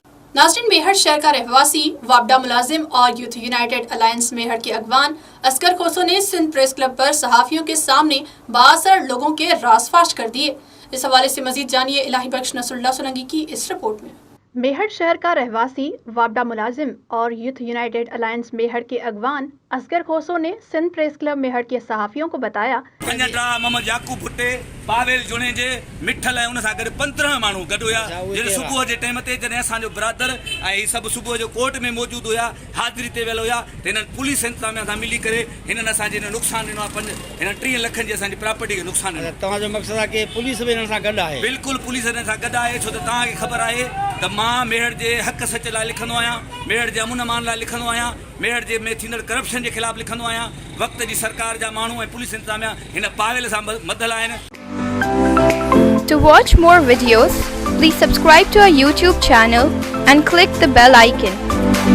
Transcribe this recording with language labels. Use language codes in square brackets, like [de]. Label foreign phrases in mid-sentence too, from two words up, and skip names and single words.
[hi] नाज़रीन, मेहर शहर का रहवासी, वापडा मुलाजिम और यूथ यूनाइटेड अलायंस मेहर के अगवान असगर खोसो ने सिंध प्रेस क्लब पर सहाफ़ियों के सामने बाअसर लोगों के राज़ फाश कर दिए। इस हवाले से मजीद जानिए इलाही बख्श नसरुल्लाह सोलंकी की इस रिपोर्ट में। मेहर शहर का रहवासी, वापडा मुलाजिम और यूथ यूनाइटेड अलायंस मेहर के अगवान असगर खोसो ने सिंध प्रेस क्लब मेहर के सहाफ़ियों को बताया [sd] मोहम्मद याकूब भुट्टे पावेल जुणे जे मिठल ऐं उन सां गॾु 15 माण्हू गॾु हुया जॾहिं सुबुह जे टाइम ते जॾहिं असांजो ब्रदर ऐं ही सभु सुबुह जो कोर्ट में मौजूदु हुया, हाज़िरी ते वियल हुया, त हिननि पुलिस इंतज़ामिया सां मिली करे हिननि असांजे हिन नुक़सानु ॾिनो आहे। हिननि 30 लखनि जी असांजी प्रॉपर्टी खे नुक़सानु ॾिनो। तव्हांजो मक़सदु आहे की पुलिस बि हिननि सां गॾु आहे? बिल्कुलु पुलिस हिननि सां गॾु आहे, छो त तव्हांखे ख़बर आहे त मां मेहर जे हक़ सच लाइ लिखंदो आहियां, मेहर जे अमुन अमान लाइ लिखंदो आहियां, मेहर जे में थींदड़ करप्शन जे ख़िलाफ़ लिखंदो आहियां। वक़्त जी सरकार जा माण्हू ऐं पुलिस इंतज़ामिया हिन पावेल सां ॿधल आहिनि। [en] To watch more videos, please subscribe to our YouTube channel and click the bell icon.